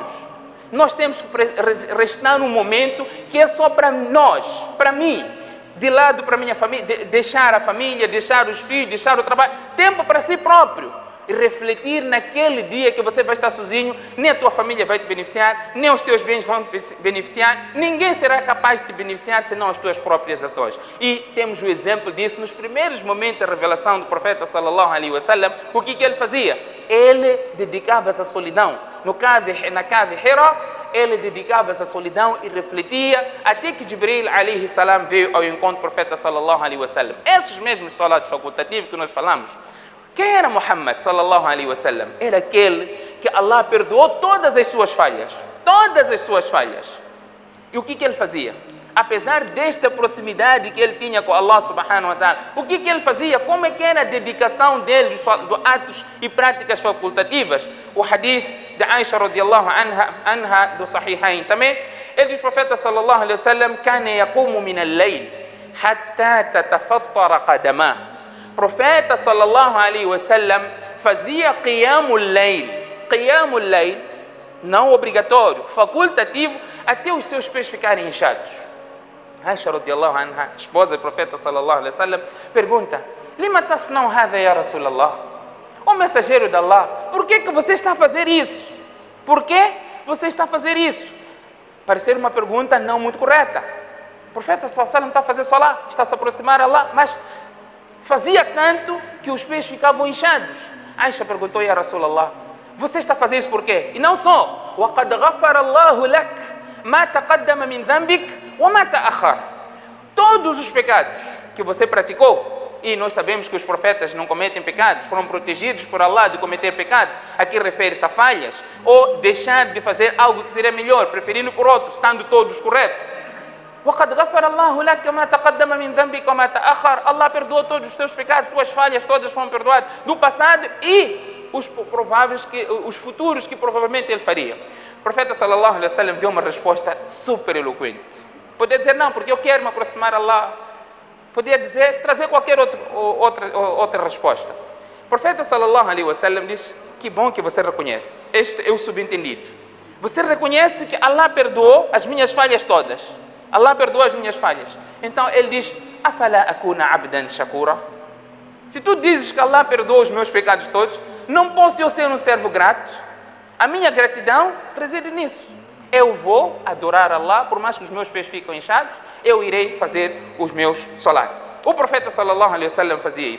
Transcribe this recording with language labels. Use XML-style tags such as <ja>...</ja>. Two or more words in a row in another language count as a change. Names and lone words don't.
<pt>Nós temos que restar um momento que é só para nós, para mim, de lado para a minha família, deixar a família, deixar os filhos, deixar o trabalho, tempo para si próprio. E refletir naquele dia que você vai estar sozinho, nem a tua família vai te beneficiar, nem os teus bens vão te beneficiar, ninguém será capaz de te beneficiar senão as tuas próprias ações. E temos o exemplo disso nos primeiros momentos da revelação do profeta</pt> <ar>صلى الله عليه وسلم.</ar> <pt>O que ele fazia? Ele dedicava-se à solidão. Na cave Hira, ele dedicava-se à solidão e refletia, até que Jibril</pt> <ar>عليه السلام</ar> <pt>veio ao encontro do profeta</pt> <ar>صلى الله عليه وسلم.</ar> <pt>Esses mesmos salatos facultativos que nós falamos. Quem era Muhammad</pt> <ar>صلى الله عليه وسلم?</ar> <pt>Era aquele que Allah perdoou todas as suas falhas. E o que ele fazia? Apesar desta proximidade que ele tinha com Allah</pt> <ar>سبحانه وتعالى,</ar> <pt>o que ele fazia? Como é que era a dedicação dele de atos e práticas facultativas? O hadith de Aisha</pt> <ar>رضي الله عنها</ar> <pt>do Sahihain também, ele diz: o profeta</pt> <ar>صلى الله عليه وسلم: كان يقوم من الليل حتى تتفطر قدماه.</ar> <pt>O profeta</pt> <ar>صلى الله عليه وسلم</ar> <pt>fazia</pt> <ar>قيام الليل,</ar> <pt>não obrigatório, facultativo, até os seus pés ficarem inchados. Aisha</pt> <ar>رضي الله عنها,</ar> <pt>esposa do profeta</pt> <ar>صلى الله عليه وسلم,</ar> <pt>pergunta:</pt> <ar>لم تصنع هذا يا رسول الله?</ar> <pt>O mensageiro de Allah, por que você está a fazer isso? Por que você está a fazer isso? Parecer uma pergunta não muito correta. O profeta</pt> <ar>صلى الله عليه وسلم</ar> <pt>está a fazer salá, está a se aproximar a Allah, mas fazia tanto que os pés ficavam inchados. Aisha perguntou:</pt> <ar>يا رسول الله,</ar> <pt>Você está fazendo isso por quê? E não só.</pt> <ar>وَقَدْ غَفَرَ اللَّهُ لَكَ مَا تَقَدَّمَ مِنْ ذَنْبِكَ وَمَا تَأَخَّرَ.</ar> <pt>Todos os pecados que você praticou, e nós sabemos que os profetas não cometem pecados, foram protegidos por Allah de cometer pecado. Aqui refere-se a falhas, ou deixar de fazer algo que seria melhor, preferindo por outro, estando todos corretos.</pt> <ar>وَقَدْ غَفَرَ اللَّهُ لَكَ مَا تَقَدَّمَ مِنْ ذَنْبِكَ وَمَا تَأَخَّرَ.</ar> <pt>Allah perdoou todos os teus pecados, tuas falhas todas foram perdoadas, do passado e os futuros que provavelmente ele faria. O profeta</pt> <ar>صلى الله عليه وسلم</ar> <pt>deu uma resposta super eloquente. Podia dizer não, porque eu quero me aproximar a Allah. Podia dizer, trazer qualquer outra resposta. O profeta</pt> <ar>صلى الله عليه وسلم</ar> <pt>diz: que bom que você reconhece. Este é o subentendido. Você reconhece que Allah perdoou as minhas falhas todas. Allah perdoou as minhas falhas. Então ele diz:</pt> <ar>أفلا أكون عبدا شكورا.</ar> <pt>Se tu dizes que Allah perdoou os meus pecados todos, não posso eu ser um servo grato? A minha gratidão reside nisso. Eu vou adorar Allah, por mais que os meus pés fiquem inchados, eu irei fazer os meus salat. O profeta</pt> <ar>صلى الله عليه وسلم</ar> <pt>fazia isso.</pt>